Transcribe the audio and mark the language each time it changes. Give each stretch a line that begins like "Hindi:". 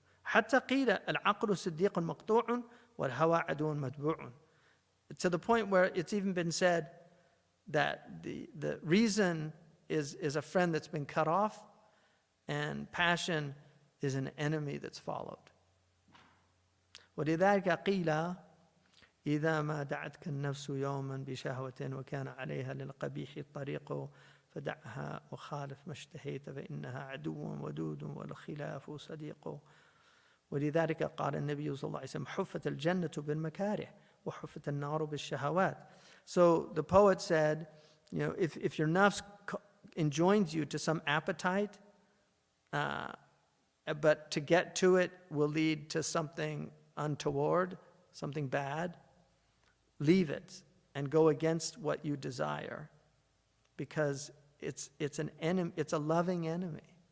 Arabic: حَتَّى قِيلَ الْعَقْلُ صِدِّيقٌ مَقْطُوعٌ وَالْهَوَىٰ عَدُوٌّ مَتْبُوعٌ.
English: To the point where it's even been said that the reason is a friend that's been cut off, and passion is an enemy that's followed.
Arabic: ولذلك قيل إذا ما دعتك النفس يوما بشهوة وكان عليها للقبيح الطريق فدعها وخالف ما اشتهيت فإنها عدو ودود والخلاف صديق. ولذلك قال النبي صلى الله عليه وسلم حفت الجنة بالمكاره وحفت النار بالشهوات.
English: So the poet said, if your nafs enjoins you to some appetite, but to get to it will lead to something untoward, something bad, leave it and go against what you desire, because it's an enemy, it's a loving enemy.